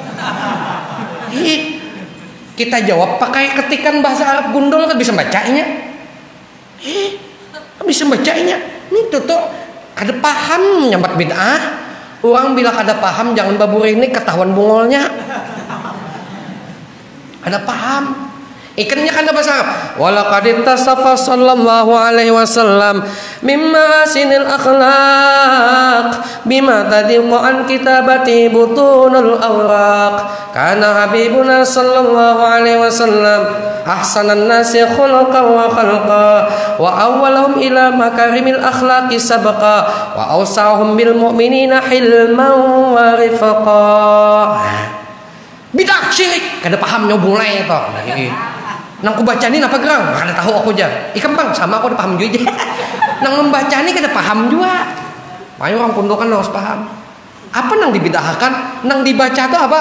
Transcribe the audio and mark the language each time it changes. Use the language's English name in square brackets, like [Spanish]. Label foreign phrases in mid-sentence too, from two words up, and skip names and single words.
[Banjar] Kita jawab pakai ketikan bahasa Arab gundul kan bisa bacanya. Bisa bacanya. Ini tuh kada paham nyambat bid'ah. Orang bila kada paham jangan babur ini ketahuan bungolnya. Ada paham? Ikannya kan ada bahasa Arab. [Arabic] ولقد اتصف صلى الله عليه وسلم من سني الأخلاق بما تضيق عن كتابته بطون الأوراق. كان حبيبنا صلى الله عليه وسلم أحسن الناس خلقا وخلقا وأولهم إلى مكارم الأخلاق سبقا وأوسعهم بالمؤمنين حلما ورفقا. [Banjar] Bidah syirik, kada paham nyobulai itu. Nang ku baca ini apa gerang? Kada tahu aku aja. Ikan bang sama aku udah paham juga. Nang membaca ini kada paham juga. Makanya orang pundukan harus paham. Apa nang dibidahkan? Nang dibaca itu apa?